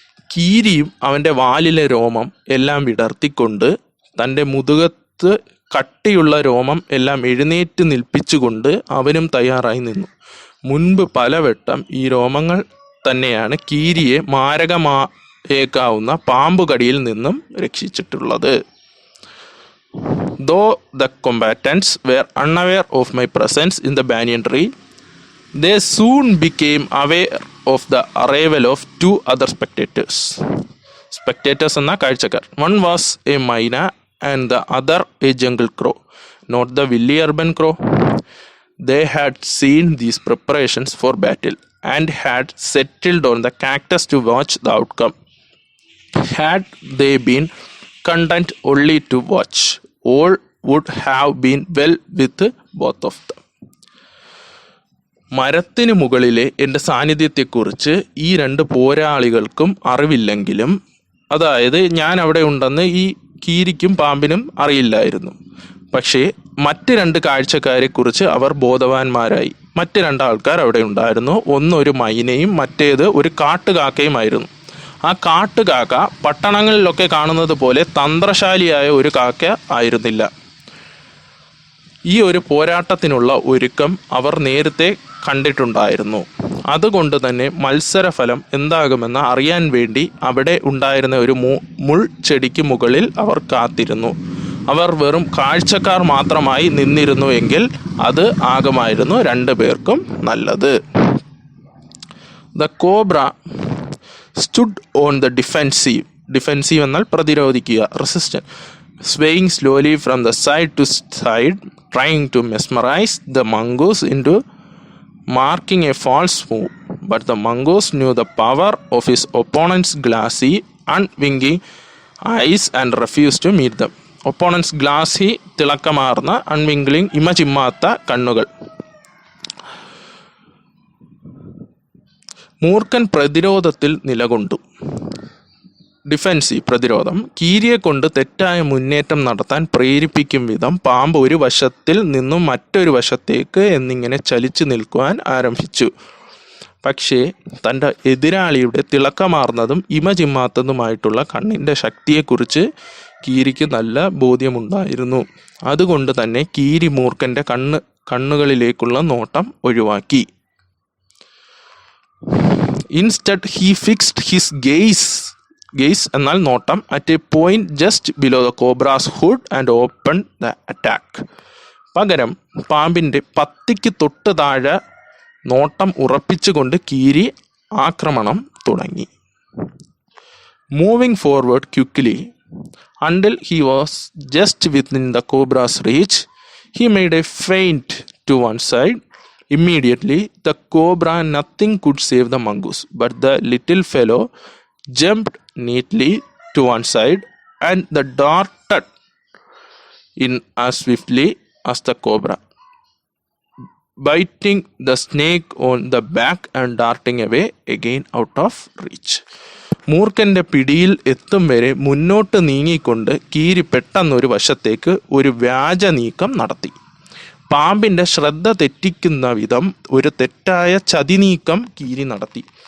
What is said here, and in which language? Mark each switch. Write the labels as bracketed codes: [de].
[ml] കീരിയും അവൻ്റെ വാലിലെ രോമം എല്ലാം വിടർത്തിക്കൊണ്ട് തൻ്റെ മുതുകത്ത് കട്ടിയുള്ള രോമം എല്ലാം എഴുന്നേറ്റ് നിൽപ്പിച്ചുകൊണ്ട് അവനും തയ്യാറായി നിന്നു. മുൻപ് പലവട്ടം ഈ രോമങ്ങൾ തന്നെയാണ് കീരിയെ മാരകമായേക്കാവുന്ന പാമ്പുകടിയിൽ നിന്നും രക്ഷിച്ചിട്ടുള്ളത്. [en] Though the combatants were unaware of my presence in the banyan tree, they soon became aware of the arrival of 2 other spectators. [ml] Spectators എന്ന കാഴ്ചക്കാർ. [en] One was a myna and the other a jungle crow, not the willy urban crow. They had seen these preparations for battle and had settled on the cactus to watch the outcome. Had they been content only to watch, all would have been well with both of them. [ml] മരത്തിന് മുകളിലെ എൻ്റെ സാന്നിധ്യത്തെക്കുറിച്ച് ഈ 2 പോരാളികൾക്കും അറിവില്ലെങ്കിലും, അതായത് ഞാൻ അവിടെ ഉണ്ടെന്ന് ഈ കീരിക്കും പാമ്പിനും അറിയില്ലായിരുന്നു. പക്ഷേ മറ്റ് 2 കാഴ്ചക്കാരെക്കുറിച്ച് അവർ ബോധവാന്മാരായി. മറ്റ് 2 ആൾക്കാർ അവിടെ ഉണ്ടായിരുന്നു. ഒന്ന് ഒരു മൈനയും മറ്റേത് ഒരു കാട്ടുകാക്കയുമായിരുന്നു. ആ കാട്ടുകാക്ക പട്ടണങ്ങളിലൊക്കെ കാണുന്നത് പോലെ തന്ത്രശാലിയായ ഒരു കാക്ക ആയിരുന്നില്ല. ഈ ഒരു പോരാട്ടത്തിനുള്ള ഒരുക്കം അവർ നേരത്തെ കണ്ടിട്ടുണ്ടായിരുന്നു. അതുകൊണ്ട് തന്നെ മത്സരഫലം എന്താകുമെന്ന് അറിയാൻ വേണ്ടി അവിടെ ഉണ്ടായിരുന്ന ഒരു മുൾച്ചെടിക്ക് മുകളിൽ അവർ കാത്തിരുന്നു. അവർ വെറും കാഴ്ചക്കാർ മാത്രമായി നിന്നിരുന്നുവെങ്കിൽ അത് ആകുമായിരുന്നു 2 പേർക്കും നല്ലത്. [en] the cobra stood on the defensive [ml] എന്നാൽ പ്രതിരോധിക്കുക, [en] resistant, swaying slowly from the side to side, trying to mesmerize the mongoose into marking a false move. But the mongoose knew the power of his opponent's glassy, unwinking eyes and refused to meet them. Opponent's glassy, [ml] തിളക്കമാർന്ന, [en] unwinking, [ml] ഇമചിമ്മാത്ത കണ്ണുകൾ. മൂർഖൻ പ്രതിരോധത്തിൽ നിലകൊണ്ടു. Defensive, പ്രതിരോധം. കീരിയെ കൊണ്ട് തെറ്റായ മുന്നേറ്റം നടത്താൻ പ്രേരിപ്പിക്കും വിധം പാമ്പ് ഒരു വശത്തിൽ നിന്നും മറ്റൊരു വശത്തേക്ക് എന്നിങ്ങനെ ചലിച്ചു നിൽക്കുവാൻ ആരംഭിച്ചു. പക്ഷേ തൻ്റെ എതിരാളിയുടെ തിളക്കമാർന്നതും ഇമചിമ്മാത്തതുമായിട്ടുള്ള കണ്ണിൻ്റെ ശക്തിയെക്കുറിച്ച് കീരിക്ക് നല്ല ബോധ്യമുണ്ടായിരുന്നു. അതുകൊണ്ട് തന്നെ കീരി മൂർഖൻ്റെ കണ്ണുകളിലേക്കുള്ള നോട്ടം ഒഴിവാക്കി. [en] Instead, he fixed his gaze [ml] എന്നാൽ നോട്ടം [en] at a point just below the cobra's hood and opened the attack. [ml] പകരം പാമ്പിൻ്റെ പത്തിക്ക് തൊട്ട് താഴെ നോട്ടം ഉറപ്പിച്ചുകൊണ്ട് കീരി ആക്രമണം തുടങ്ങി. [en] Moving forward quickly until he was just within the cobra's reach, he made a feint to one side. Immediately, the cobra nothing could save the mongoose, but the little fellow jumped neatly to one side and the darted in as swiftly as the cobra, biting the snake on the back and darting away again out of reach. [ml] മൂർഖൻ്റെ പിടിയിൽ എത്തും വരെ മുന്നോട്ട് നീങ്ങിക്കൊണ്ട് കീരി പെട്ടെന്നൊരു വശത്തേക്ക് ഒരു വ്യാജ നീക്കം നടത്തി. പാമ്പിൻ്റെ ശ്രദ്ധ തെറ്റിക്കുന്ന വിധം ഒരു തെറ്റായ ചതിനീക്കം കീരി നടത്തി.